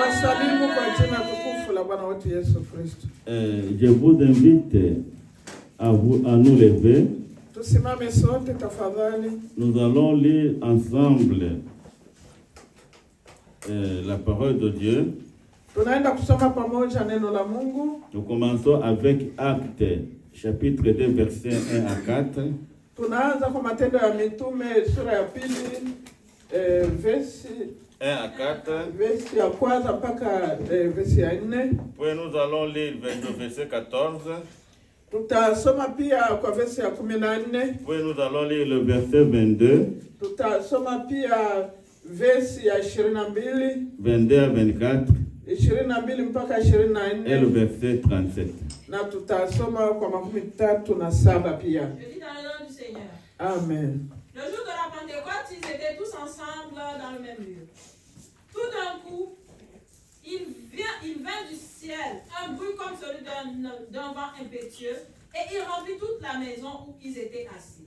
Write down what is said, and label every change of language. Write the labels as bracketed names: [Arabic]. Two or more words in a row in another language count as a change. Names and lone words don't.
[French] Je vous invite à nous lever. Nous allons lire ensemble la parole de Dieu. Nous commençons avec Actes, chapitre 2, versets 1 à 4. [Swahili] Tunaanza kwa matendo ya mitume sura ya pili verse [French] 1 à 4. [Swahili] Verse ya kwanza mpaka verse ya 4. [French] Puis nous allons lire le verset 14. [Swahili] Tutasoma pia kwa verse ya 14. [French] Puis nous allons lire le verset 22. [Swahili] Tutasoma pia verse ya 22. [French] 22 à 24. [Swahili] 22 mpaka 24. [French] Et le verset 37. [Swahili] Na tutasoma kwa 37 pia. [French] Je dis dans le nom du Seigneur. Amen. Le jour de la Pentecôte, ils étaient tous ensemble dans le même lieu. Tout d'un coup, il vint du ciel un bruit comme celui d'un vent impétueux et il remplit toute la maison où ils étaient assis.